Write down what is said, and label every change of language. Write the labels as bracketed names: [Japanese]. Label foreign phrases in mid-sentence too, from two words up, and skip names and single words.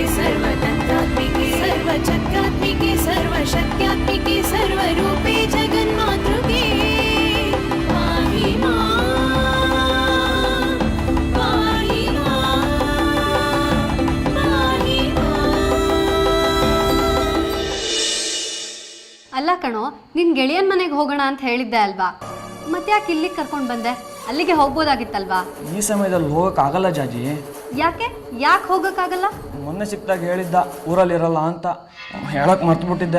[Sanskrit] सर्वतन्त्रात्मिके सर्वछत्रात्मिके सर्वशक्त्यात्मिके सर्वरूपे जगन्मातृके पाहि मां पाहि मां. [Kannada] ಅಲ್ಲ ಕಣೋ, ನಿನ್ನ ಗೆಳೆಯನ ಮನೆಗೆ ಹೋಗೋಣ ಅಂತ ಹೇಳಿದ್ದೆ ಅಲ್ವಾ? ಮತ್ತೆ ಯಾಕೆ ಇಲ್ಲಿಗೆ ಕರ್ಕೊಂಡು ಬಂದೆ? ಅಲ್ಲಿಗೆ ಹೋಗ್ಬೋದಾಗಿತ್ತಲ್ವಾ? ಈ ಸಮಯದಲ್ಲಿ ಹೋಗೋಕ್ಕಾಗಲ್ಲ ಜಾಜಿ. ಯಾಕೆ ಹೋಗೋಕ್ಕಾಗಲ್ಲ? ಮೊನ್ನೆ ಸಿಕ್ಕಿದಾಗ ಹೇಳಿದ್ದ ಊರಲ್ಲಿರಲ್ಲ ಅಂತ, ಹೇಳಕ್ಕೆ ಮರ್ತುಬಿಟ್ಟಿದ್ದೆ.